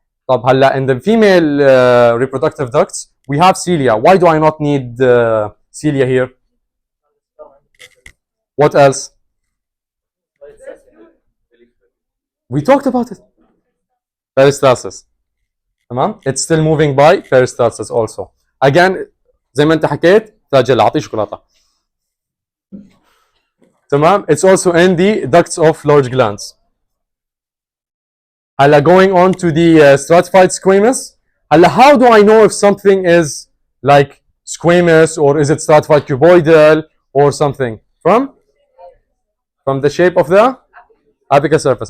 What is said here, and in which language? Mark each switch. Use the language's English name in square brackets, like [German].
[Arabic] طب هلا [English] in the female reproductive ducts we have cilia. Why do I not need cilia here? What else? We talked about it. Peristalsis. [Arabic] تمام? [English] It's still moving by peristalsis also. [Arabic] Again زي ما انت حكيت تاجل اعطيه شوكولاته. تمام? [English] It's also in the ducts of large glands. [Arabic] هلا [English] going on to the stratified squamous. هلا how do I know if something is like squamous or is it stratified cuboidal or something? From the shape of the apical surface.